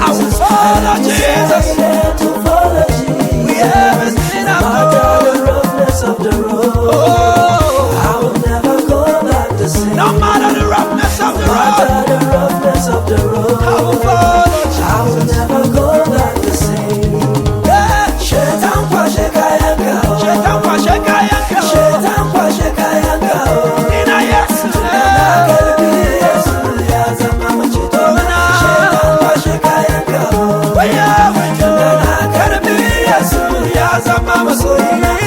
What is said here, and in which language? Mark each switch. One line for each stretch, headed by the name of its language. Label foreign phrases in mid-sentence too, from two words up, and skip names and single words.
English: I will follow I have Jesus. decided to follow Jesus. With everything I've No matter done. the roughness of the road, Oh. I will never go back the same. No matter the roughness of the No matter road, the roughness of the road, I will follow I will Jesus. never go back the same.
Hausa: Shetan kwashe kayanka. Shetan kwashe kayanka. Shetan kwashe kayanka. Ina Yesu. Na karbi Yesu ya zama maceto. Na. Shetan kwashe kayanka. Waya, waya. Na karbi Yesu ya zama masoyina.